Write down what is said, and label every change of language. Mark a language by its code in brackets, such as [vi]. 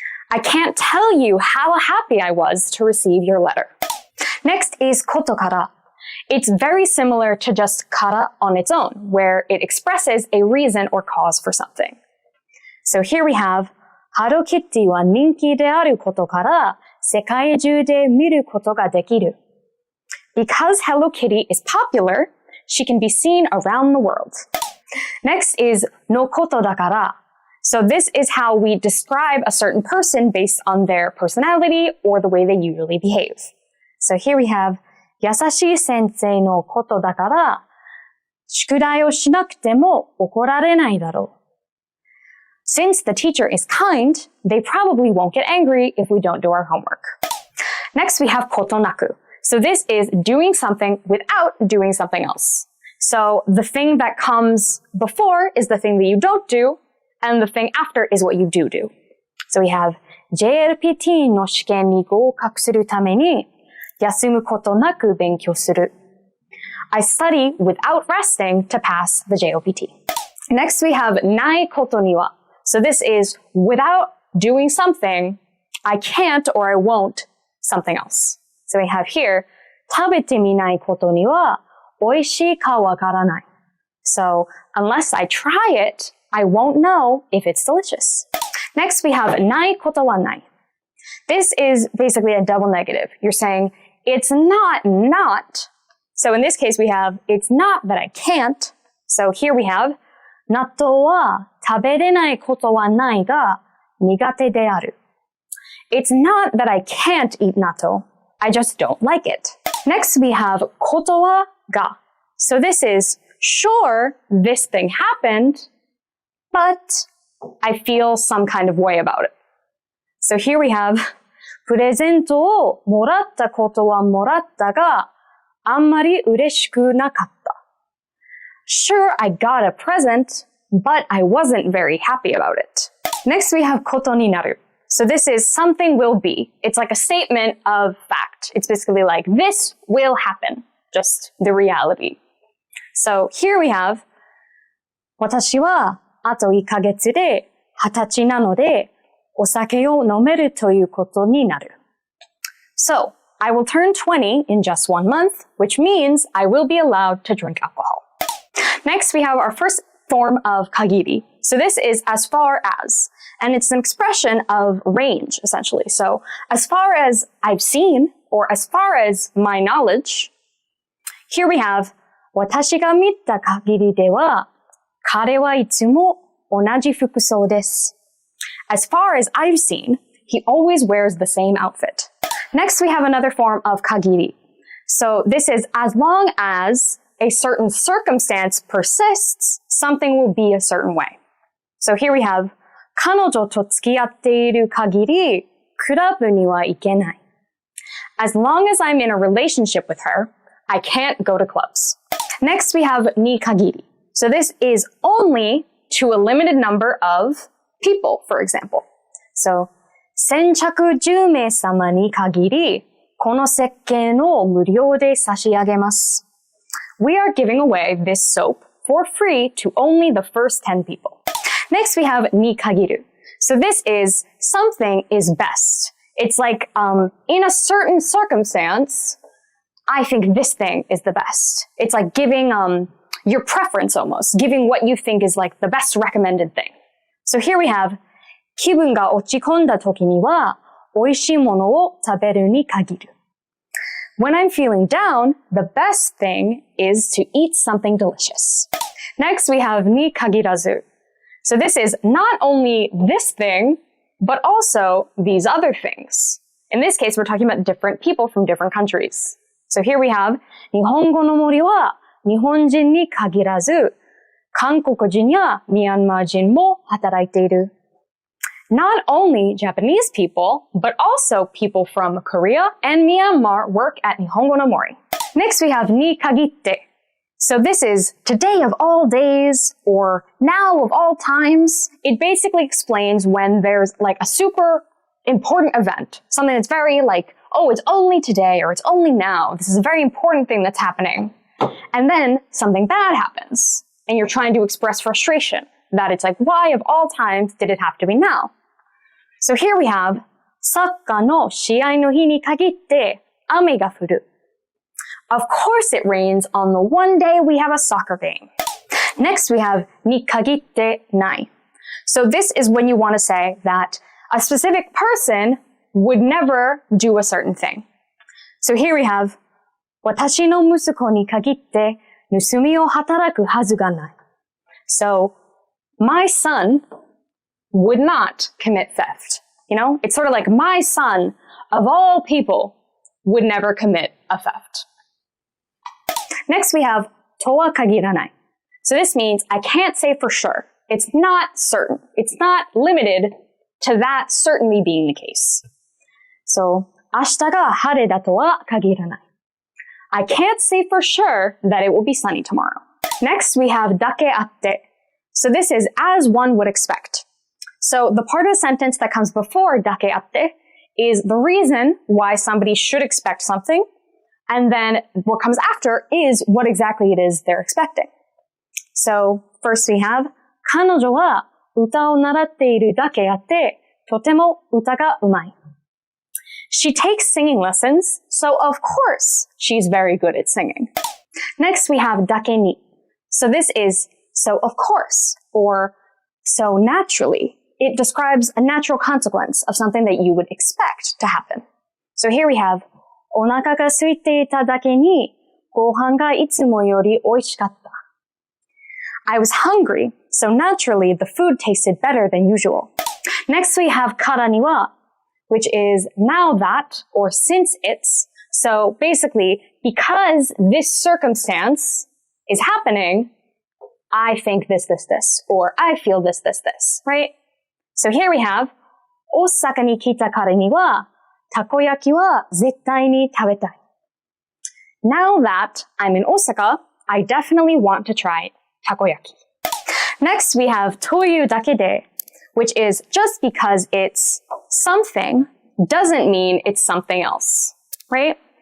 [en] I can't tell you how happy I was to receive your letter. Next is koto kara. It's very similar to just kara on its own, where it expresses a reason or cause for something. So here we have, [ja] Hello Kitty は人気であることから、世界中で見ることができる。 [en] Because Hello Kitty is popular, she can be seen around the world. Next is no koto da kara. So this is how we describe a certain person based on their personality or the way they usually behave. So here we have, [ja] 優しい先生のことだから、宿題をしなくても怒られないだろう。 [en] Since the teacher is kind, they probably won't get angry if we don't do our homework. Next we have kotonaku. So this is doing something without doing something else. So the thing that comes before is the thing that you don't do, and the thing after is what you do do. So we have [ja] JLPT の試験に合格するために休むことなく勉強する. [en] I study without resting to pass the JLPT. Next we have ないことには. So this is without doing something, I can't or I won't something else. So we have here [ja] 食べてみないことには美味しいかわからない. [en] So unless I try it, I won't know if it's delicious. Next we have ないことはない. This is basically a double negative. You're saying it's not. So in this case we have it's not that I can't. So here we have [ja] 納豆は食べれないことはないが苦手である. [en] It's not that I can't eat natto. I just don't like it. Next we have ことはが. So this is sure this thing happened, but I feel some kind of way about it. So here we have [ja] プレゼントをもらったことはもらったがあんまり嬉しくなかった. [en] Sure, I got a present, but I wasn't very happy about it. Next we have ことになる. So this is something will be. It's like a statement of fact. It's basically like this will happen. Just the reality. So here we have [ja] 私はあと1ヶ月で20歳なのでお酒を飲めるということになる. [en] So, I will turn 20 in just 1 month, which means I will be allowed to drink alcohol. Next, we have our first form of kagiri. So this is as far as, and it's an expression of range, essentially. So as far as I've seen, or as far as my knowledge, here we have [ja] 私が見た限りでは、彼はいつも同じ服装です. [en] As far as I've seen, he always wears the same outfit. Next, we have another form of kagiri. So this is as long as a certain circumstance persists, something will be a certain way. So here we have [ja] 彼女と付き合っている限り、クラブには行けない. [en] As long as I'm in a relationship with her, I can't go to clubs. Next, we have ni kagiri. So this is only to a limited number of people, for example. [ja] So, 先着10名様に限り、この石鹸を無料で差し上げます. [en] We are giving away this soap for free to only the first 10 people. Next, we have ni kagiru. So this is something is best. It's like, in a certain circumstance, I think this thing is the best. It's like giving, your preference almost, giving what you think is like the best recommended thing. So here we have, [ja] 気分が落ち込んだ時には、美味しいものを食べるに限る. [en] When I'm feeling down, the best thing is to eat something delicious. Next, we have ni kagirazu. So this is not only this thing, but also these other things. In this case, we're talking about different people from different countries. So here we have, [ja] 日本語の森は日本人に限らず、韓国人やミャンマー人も働いている. [en] Not only Japanese people, but also people from Korea and Myanmar work at Nihongo no Mori. Next, we have ni kagitte. So this is today of all days or now of all times. It basically explains when there's like a super important event, something that's very like, oh, it's only today or it's only now. This is a very important thing that's happening. And then something bad happens and you're trying to express frustration that it's like, why of all times did it have to be now? So here we have, [ja] サッカーの試合の日に限って雨が降る. [en] Of course it rains on the one day we have a soccer game. Next we have に限ってない. So this is when you want to say that a specific person would never do a certain thing. So here we have [ja] 私の息子に限って盗みを働くはずがない. [en] So my son would not commit theft. You know, it's sort of like my son, of all people, would never commit a theft. Next we have とは限らない. So this means I can't say for sure. It's not certain. It's not limited to that certainly being the case. [ja] So 明日が晴れだとは限らない. [en] I can't say for sure that it will be sunny tomorrow. Next we have だけあって. So this is as one would expect. So the part of the sentence that comes before だけあって is the reason why somebody should expect something, and then what comes after is what exactly it is they're expecting. So first we have [ja] 彼女は歌を習っているだけあってとても歌がうまい. [en] She takes singing lessons, so of course she's very good at singing. Next we have だけに. So this is so of course, or so naturally. It describes a natural consequence of something that you would expect to happen. So here we have [ja] お腹が空いていただけにご飯がいつもより美味しかった. [en] I was hungry, so naturally the food tasted better than usual. Next we have からには, which is now that, or since it's. So basically, because this circumstance is happening, I think this, or I feel this, right? So here we have [ja] 大阪に来たからにはたこ焼きは絶対に食べたい. [en] Now that I'm in Osaka, I definitely want to try takoyaki. Next we have というだけで, which is just because it's something doesn't mean it's something else, right?